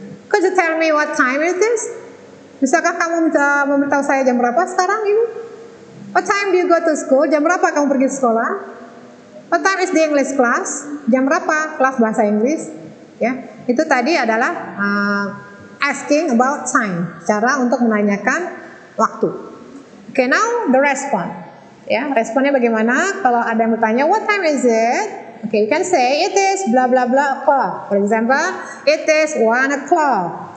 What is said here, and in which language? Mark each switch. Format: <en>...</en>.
<en>Could you tell me what time it is?</en> <id>Bisakah kamu memberitahu saya jam berapa sekarang ini?</id> <en>What time do you go to school?</en> <id>Jam berapa kamu pergi sekolah?</id> <en>What time is the English class?</en> <id>Jam berapa kelas bahasa Inggris? Ya, itu tadi adalah</id> <en>asking about time,</en> <id>cara untuk menanyakan waktu.</id> <en>Okay, now the response.</en> <id>Ya, responnya bagaimana? Kalau ada yang bertanya,</id> <en>what time is it? Okay, you can say it is blah blah blah o'clock. For example, it is 1 o'clock.</en>